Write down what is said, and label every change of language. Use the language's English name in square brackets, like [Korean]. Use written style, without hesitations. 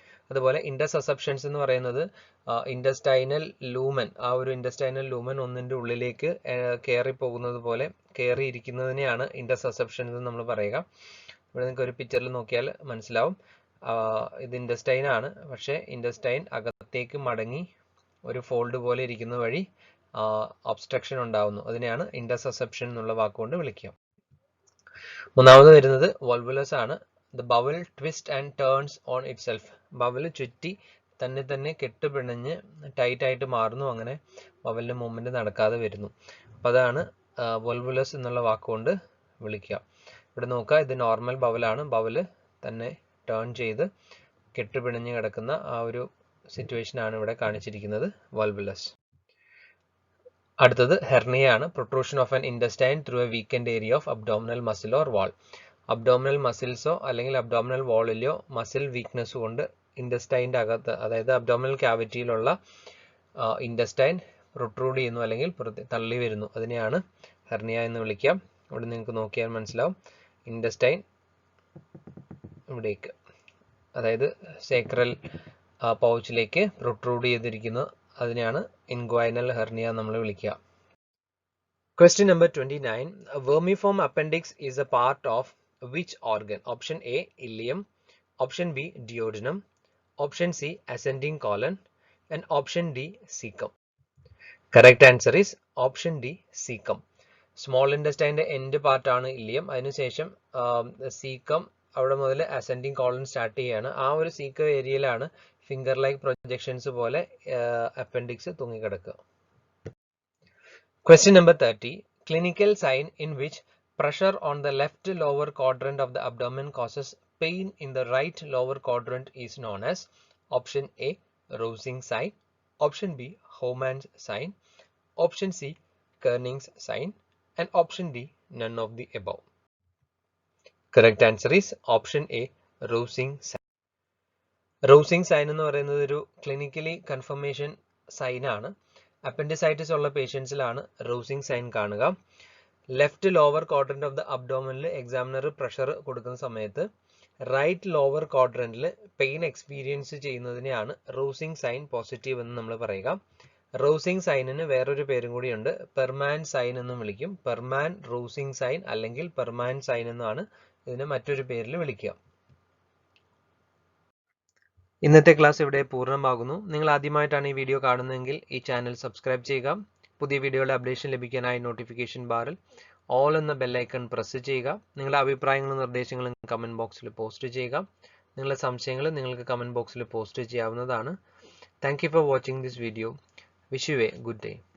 [Malayalam] അതുപോലെ ഇന്റർസസെപ്ഷൻസ് എന്ന് പറയുന്നത് ഇൻഡസ്റ്റൈനൽ ലൂമൻ, ആ ഒരു ഇൻഡസ്റ്റൈനൽ ലൂമൻ ഒന്നിന്റെ ഉള്ളിലേക്ക് കയറി പോകുന്നത് പോലെ കയറിയിരിക്കുന്നതിനെയാണ് ഇന്റർസസെപ്ഷൻസ് എന്ന് നമ്മൾ പറയുക. ഇവിടെ നിങ്ങൾക്ക് ഒരു പിക്ചറിൽ നോക്കിയാൽ മനസ്സിലാവും. ഇത് ഇൻഡസ്റ്റൈൻ ആണ്, പക്ഷേ ഇൻഡസ്റ്റൈൻ അകത്തേക്ക് മടങ്ങി ഒരു ഫോൾഡ് പോലെ ഇരിക്കുന്ന വഴി ഒബ്സ്ട്രക്ഷൻ ഉണ്ടാവുന്നു. അതിനെയാണ് ഇന്റർസസെപ്ഷൻ എന്നുള്ള വാക്കുകൊണ്ട് വിളിക്കുക. മൂന്നാമത് വരുന്നത് വോൾവുലസ് ആണ്. [English] The bowel twists and turns on itself. [Malayalam] Bowel ചുറ്റി തന്നെ കെട്ടുപിണഞ്ഞ് ടൈറ്റ് ആയിട്ട് മാറുന്നു, അങ്ങനെ ബവലിന്റെ മൂവ്മെന്റ് നടക്കാതെ വരുന്നു. അപ്പോൾ അതാണ് വോൾവുലസ് എന്നുള്ള വാക്കുകൊണ്ട് വിളിക്കുക. ഇവിടെ നോക്കുക, ഇത് നോർമൽ ബവലാണ്. ബവല് തന്നെ ടേൺ ചെയ്ത് കെട്ടുപിണഞ്ഞ് കിടക്കുന്ന ആ ഒരു സിറ്റുവേഷൻ ആണ് ഇവിടെ കാണിച്ചിരിക്കുന്നത്, വോൾവുലസ്. അടുത്തത് ഹെർണിയാണ്. [English] Protrusion of an intestine through a weakened area of abdominal muscle or wall. [Malayalam] Abdominal മസിൽസോ അല്ലെങ്കിൽ അബ്ഡോമിനൽ വാളിലോ മസിൽ വീക്ക്നെസ് കൊണ്ട് ഇൻഡസ്റ്റൈൻ്റെ അകത്ത്, അതായത് അബ്ഡോമിനൽ ക്യാവിറ്റിയിലുള്ള ഇൻഡസ്റ്റൈൻ പ്രൊട്രൂഡ് ചെയ്യുന്നു അല്ലെങ്കിൽ തള്ളി വരുന്നു. അതിനെയാണ് ഹെർണിയ എന്ന് വിളിക്കാം. ഇവിടെ നിങ്ങൾക്ക് നോക്കിയാൽ മനസ്സിലാവും, ഇൻഡസ്റ്റൈൻ ഇവിടേക്ക്, അതായത് സേക്രൽ പൗച്ചിലേക്ക് പ്രൊട്രൂഡ് ചെയ്തിരിക്കുന്നു. അതിനെയാണ് ഇൻഗ്വൈനൽ ഹെർണിയ നമ്മൾ വിളിക്കുക. [English] Question number 29. A vermiform appendix is a part of which organ? Option A ileum, option B duodenum, option C ascending colon, and option D cecum. Correct answer is option D cecum. Small intestine end part [Malayalam] ആണ് ileum. അതിനുശേഷം caecum അവിടെ മുതൽ ascending colon start ചെയ്യാണ്. ആ ഒരു caecum ഏരിയയിലാണ് finger like projections പോലെ appendix തൂങ്ങിക്കിടക്കുക. [English] Question number 30. Clinical sign in which pressure on the left lower quadrant of the abdomen causes pain in the right lower quadrant is known as option A Rousing sign, option B Homan's sign, option C Kernig's sign, and option D none of the above. Correct answer is option A Rousing sign. [Malayalam] Rousing sign എന്ന് പറയുന്നത് ഒരു clinically confirmation sign ആണ്. Appendicitis ഉള്ള പേഷ്യൻസിലാണ് Rossing sign കാണുക. [English] left lower quadrant of the abdomen [Malayalam] examiner pressure കൊടുക്കുന്ന സമയത്ത് right lower ക്വാഡ്രന്റിൽ pain experience ചെയ്യുന്നതിനെയാണ് Rossing sign positive എന്ന് നമ്മൾ പറയുക. റൂസിംഗ് സൈനിന് വേറൊരു പേരും കൂടിയുണ്ട്. പെർമാൻ സൈൻ എന്നും വിളിക്കും. പെർമാൻ റൂസിംഗ് സൈൻ അല്ലെങ്കിൽ പെർമാൻ സൈൻ എന്നാണ് ഇതിനെ മറ്റൊരു പേരിൽ വിളിക്കുക. ഇന്നത്തെ ക്ലാസ് ഇവിടെ പൂർണ്ണമാകുന്നു. നിങ്ങൾ ആദ്യമായിട്ടാണ് ഈ വീഡിയോ കാണുന്നതെങ്കിൽ ഈ ചാനൽ സബ്സ്ക്രൈബ് ചെയ്യുക. പുതിയ വീഡിയോയുടെ അപ്ഡേഷൻ ലഭിക്കാനായി നോട്ടിഫിക്കേഷൻ ബാറിൽ ഓൾ എന്ന ബെല്ലൈക്കൺ പ്രസ് ചെയ്യുക. നിങ്ങളുടെ അഭിപ്രായങ്ങളും നിർദ്ദേശങ്ങളും കമൻറ്റ് ബോക്സിൽ പോസ്റ്റ് ചെയ്യുക. നിങ്ങളുടെ സംശയങ്ങൾ നിങ്ങൾക്ക് കമൻറ്റ് ബോക്സിൽ പോസ്റ്റ് ചെയ്യാവുന്നതാണ്. [English] Thank you for watching this video. Wish you a good day.